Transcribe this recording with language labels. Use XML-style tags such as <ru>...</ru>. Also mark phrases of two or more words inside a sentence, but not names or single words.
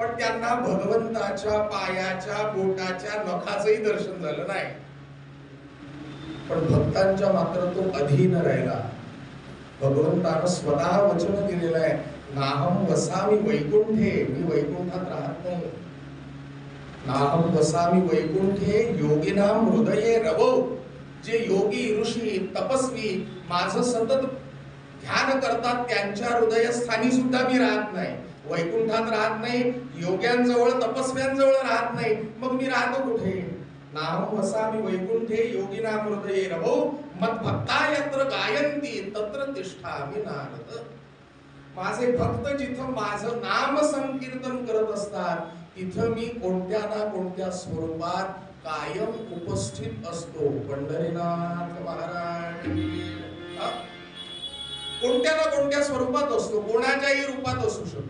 <mr>पण त्यांना भगवंताच्या पायाच्या बोटाच्या नखाचंही दर्शन झालं नाही. पण भक्तांच्या मात्र तो अधीन राहिला. भगवंतानं स्वतः वचन दिलेलं आहे,</mr> <sa>नाहम वसामी वैकुंठे,</sa> <mr>मी वैकुंठात राहत नाही.</mr> <sa>नाहम वसामी वैकुंठे योगिनाम हृदये रवो,</sa> <mr>जे योगी ऋषी तपस्वी माझं सतत ध्यान करतात त्यांच्या हृदयस्थानी सुद्धा मी राहत नाही. वैकुंठात राहत नाही, योग्यांजवळ तपस्व्यांजवळ राहत नाही, मग मी राहतो कुठे?</mr> <sa>नाहम वसामी वैकुंठे योगिनाम हृदये रवो मद्भक्ता यत्र गायन्ति तत्र तिष्ठामि नारद.</sa> <mr>माझे भक्त जिथं माझं नाम संकीर्तन करत असतात तिथं मी कोणत्या ना कोणत्या स्वरूपात कायम उपस्थित असतो. पंढरीनाथ महाराज कोणत्या ना कोणत्या स्वरूपात असतो, कोणाच्याही रूपात असू शकतो.</mr>